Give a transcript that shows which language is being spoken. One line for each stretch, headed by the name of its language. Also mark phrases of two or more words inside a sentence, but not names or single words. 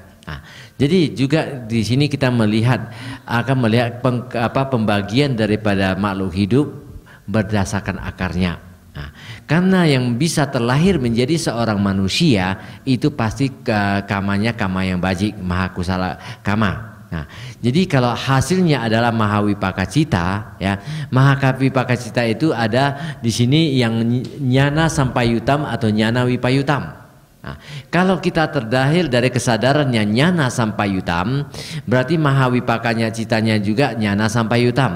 Indonesian: Nah, jadi juga di sini kita akan melihat pembagian daripada makhluk hidup berdasarkan akarnya. Nah, karena yang bisa terlahir menjadi seorang manusia itu pasti kamanya kama yang bajik,
Pali: maha kusala kama.
Indonesian: Nah, jadi kalau hasilnya adalah
Pali: mahawipaka cita,
Indonesian: ya
Pali: mahawipaka cita
Indonesian: itu ada di sini yang
Pali: nyana sampayutam
Indonesian: atau
Pali: nyana wipayutam.
Indonesian: Nah, kalau kita terlahir dari kesadarannya
Pali: nyana sampayutam,
Indonesian: berarti mahawipakanya citanya juga
Pali: nyana sampayutam.